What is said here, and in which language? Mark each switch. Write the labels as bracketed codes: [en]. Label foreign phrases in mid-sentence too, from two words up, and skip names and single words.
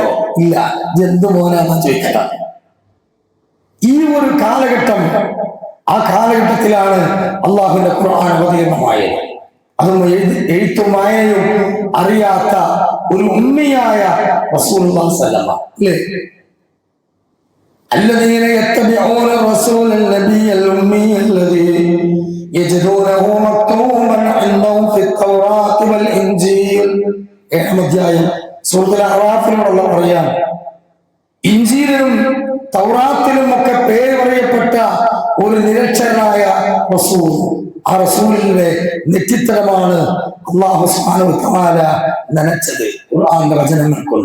[ml] ഇല്ല. ജന്തു മോനാണെന്ന് ചോദിക്കണം. ഈ ഒരു കാലഘട്ടം, ആ കാലഘട്ടത്തിലാണ് അള്ളാഹുവിന്റെ ഖുർആൻ അവതീർണമായത്. അതും എഴുത്തും വായനയും അറിയാത്ത ഒരു ഉമ്മിയായ റസൂലുള്ളാഹി [ar] صلى الله عليه وسلم [ml] അല്ലേ? [ar] الذين يتبعون الرسول النبي الأمي الذي يجدونه مكتوبا عندهم في التوراة والإنجيل. [ml] അധ്യായം സൂറത്തുൽ അറാഫിലുള്ള പറയാം, ഇഞ്ചീലിലും തൗറാത്തിലും ഒക്കെ പേര് പറയപ്പെട്ട ഒരു നിരക്ഷരനായ റസൂൽ. ആ റസൂലിന്റെ നെറ്റിത്തരമാണ് അല്ലാഹു [ar] سبحانه وتعالى [ml] നനച്ചത് ഖുർആന്റെ വചനങ്ങൾ കൊണ്ട്.